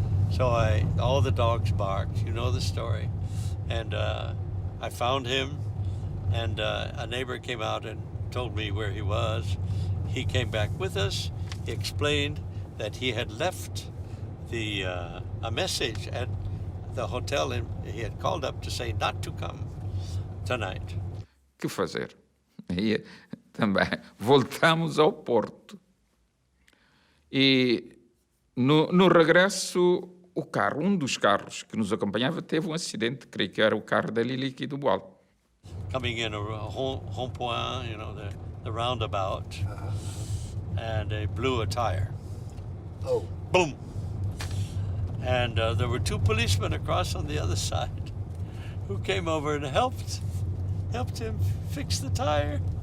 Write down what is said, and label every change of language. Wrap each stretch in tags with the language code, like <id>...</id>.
<en>So all the dogs barked, you know the story. And I found him, and a neighbor came out and told me where he was. He came back with us. He explained that he had left a message at the hotel, and he had called up to say not to come tonight.</en> <pt>Que fazer? E também voltamos ao Porto. E no regresso, o carro, um dos carros que nos acompanhava, teve um acidente, creio que era o carro da Lilique do Boal.</pt> <en>Coming in a rond-point, you know, the roundabout, and they blew a tire. Oh. Boom! And there were 2 policemen across on the other side who came over and helped him fix the tire.</en>